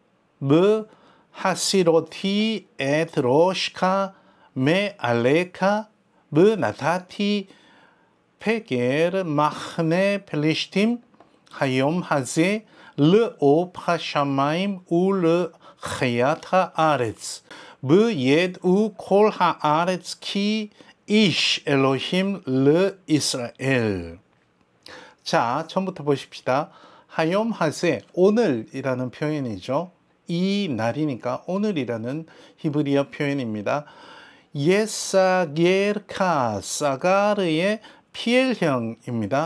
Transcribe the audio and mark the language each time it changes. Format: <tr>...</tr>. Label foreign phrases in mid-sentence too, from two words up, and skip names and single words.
<he>והסירתי את ראשך מעליך ונתתי פגר מחנה פלשתים היום הזה לעוף השמים ול חייתה הארץ, בידעו כל הארץ כי איש אלוהים לישראל.</he> <ko>자, 처음부터 보십시다.</ko> <he>היום הזה,</he> <ko>오늘이라는 표현이죠. 이 날이니까 오늘이라는 히브리어 표현입니다. 예사겔카 사가르의 PL형입니다.</ko>